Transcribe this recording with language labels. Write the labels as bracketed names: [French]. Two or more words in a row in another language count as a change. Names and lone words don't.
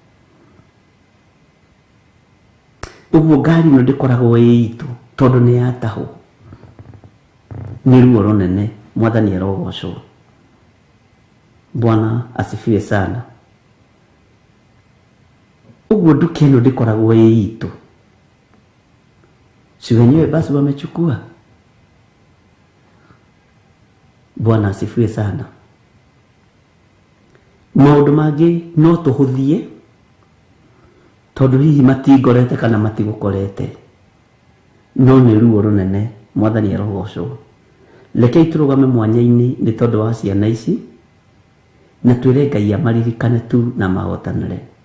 [Kikuyu] Ũguo ngari ĩno ndĩkoragwo ĩ itũ tondũ nĩ yatahwo. Nĩ ruo rũnene. Mwathani arogocwo. [Swahili] Bwana asifiwe sana. [Kikuyu] Uguo nduka ĩno ndĩkoragwo ĩ itũ. [Swahili] Si wenyewe basi wamechukua. Bwana asifiwe sana. [Kikuyu] Maũndũ mangĩ no tũhũthie tondũ hihi matingorete kana matigũkorete, no nĩ ruo rũnene. Mwathani arogocwo. Rekei tũrũgame mwanya-inĩ nĩ tondũ wa ciana ici, na twĩre Ngai amaririkane tu na mahotanĩre.